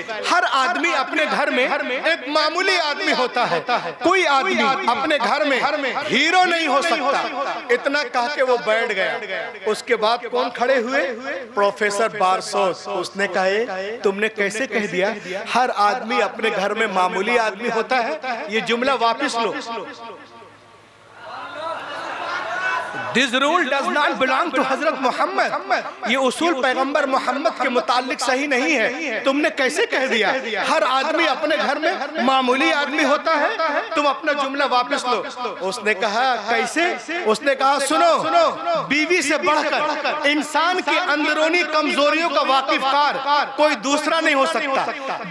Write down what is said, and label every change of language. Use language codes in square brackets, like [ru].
[hi] हर आदमी अपने घर में एक मामूली आदमी होता है, कोई आदमी अपने घर में हीरो नहीं हो सकता। इतना कह के वो बैठ गया। उसके बाद कौन खड़े हुए? प्रोफेसर बारसोस। उसने कहा तुमने कैसे कह दिया हर आदमी अपने घर में मामूली आदमी होता है? ये जुमला वापस लो। [en] This rule does not belong to Hazrat Mohammad. [hi] ये उसूल पैगंबर मोहम्मद के मुतालिक सही नहीं है। तुमने कैसे कह दिया हर आदमी अपने घर में मामूली आदमी होता है? तुम अपना जुमला वापस लो। उसने कहा कैसे? उसने कहा सुनो, बीवी से बढ़कर इंसान की अंदरूनी कमजोरियों का वाकिफकार कोई दूसरा नहीं हो सकता।